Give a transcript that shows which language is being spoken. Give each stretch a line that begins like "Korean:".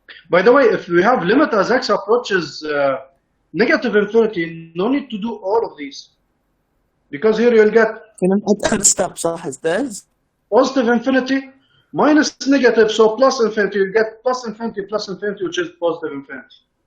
English: By the way, if we have limit as x approaches negative infinity, no need to do all of these, because here you'll get
Arabic: فينا نحط آخر ستيب صح أستاذ؟
English: positive infinity minus negative, so plus infinity, you get plus infinity plus infinity, which is positive infinity.